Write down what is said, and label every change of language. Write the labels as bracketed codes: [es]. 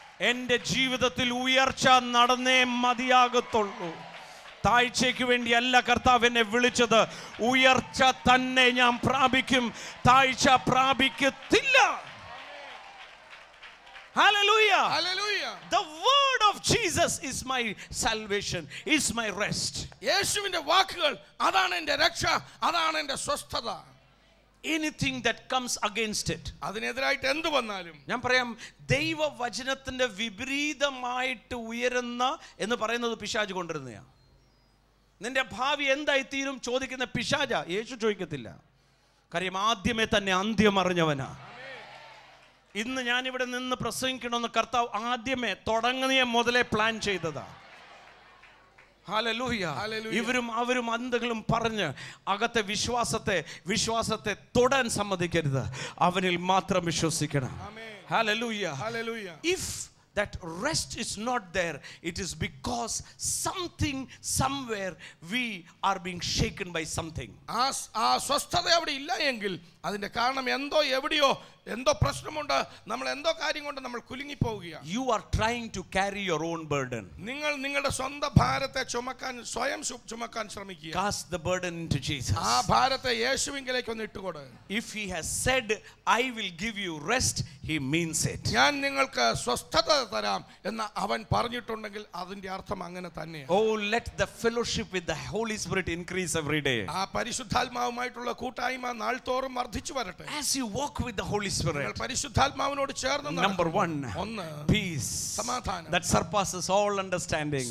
[ml] എൻ്റെ ജീവിതത്തിൽ ഉയർച്ച നടന്നേ മതിയാകത്തുള്ളൂ. താഴ്ചയ്ക്ക് വേണ്ടിയല്ല കർത്താവ് എന്നെ വിളിച്ചത്. ഉയർച്ച തന്നെ ഞാൻ പ്രാപിക്കും, താഴ്ച പ്രാപിക്കത്തില്ല. [en] Hallelujah. Hallelujah. The word of Jesus is my salvation, is my rest. [ml] യേശുവിന്റെ വാക്കുകൾ അതാണ് എൻ്റെ രക്ഷ, അതാണ് എൻ്റെ സ്വസ്ഥത. [en] Anything that comes against it, [ml] അതിനെതിരായിട്ട് എന്ത് വന്നാലും ഞാൻ പറയാം ദൈവവചനത്തിന്റെ വിപരീതമായിട്ട് ഉയരുന്ന എന്ന് പറയുന്നത് പിശാച് കൊണ്ടിരുന്നതാണ്. നിന്റെ ഭാവി എന്തായി തീരും ചോദിക്കുന്ന പിശാച, യേശു ചോദിക്കത്തില്ല. കാര്യം ആദ്യമേ തന്നെ അന്ത്യം അറിഞ്ഞവനാ. ഇന്ന് ഞാനിവിടെ നിന്ന് പ്രസംഗിക്കണമെന്ന് കർത്താവ് ആദ്യമേ തുടങ്ങിയ മുതലേ പ്ലാൻ ചെയ്തതാ. ഹല്ലേലൂയ. ഇവരും അവരും എന്തെങ്കിലും പറഞ്ഞ് അകത്തെ വിശ്വാസത്തെ തൊടാൻ സമ്മതിക്കരുത്. അവനിൽ മാത്രം വിശ്വസിക്കണം. Hallelujah. [en] If that rest is not there, it is because something somewhere we are being shaken by something. [ml] ആ സ്വസ്ഥത അവിടെ ഇല്ല എങ്കിൽ അതിന്റെ കാരണം എന്തോ എവിടെയോ എന്തോ പ്രശ്നമുണ്ട്. നമ്മൾ എന്തോ കാര്യം കൊണ്ട് നമ്മൾ കുലുങ്ങി പോവുകയാണ്. [en] You are trying to carry your own burden. [ml] നിങ്ങൾ നിങ്ങളുടെ സ്വന്തം ഭാരത്തെ സ്വയം ചുമക്കാൻ ശ്രമിക്കുക. [en] Cast the burden into Jesus. [ml] ആ ഭാരത്തെ യേശുവിങ്കലേക്ക് ഒന്ന് ഇട്ടുകൊട്. [en] If he has said I will give you rest, he means it. [ml] ഞാൻ നിങ്ങൾക്ക് സ്വസ്ഥത തരാം എന്ന് അവൻ പറഞ്ഞിട്ടുണ്ടെങ്കിൽ അതിന്റെ അർത്ഥം അങ്ങനെ തന്നെയാണ്. [en] Oh, let the fellowship with the Holy Spirit increase every day. [ml] ആ പരിശുദ്ധാത്മാവുമായിട്ടുള്ള കൂട്ടായ്മ നാൾതോറും വർദ്ധിച്ചു വരട്ടെ. [en] As you walk with the Holy Spirit, [ml] പരിശുദ്ധാത്മാവിനോട് ചേർന്ന് [en] number 1, peace [ml] സമാധാനം [en] that surpasses all understanding.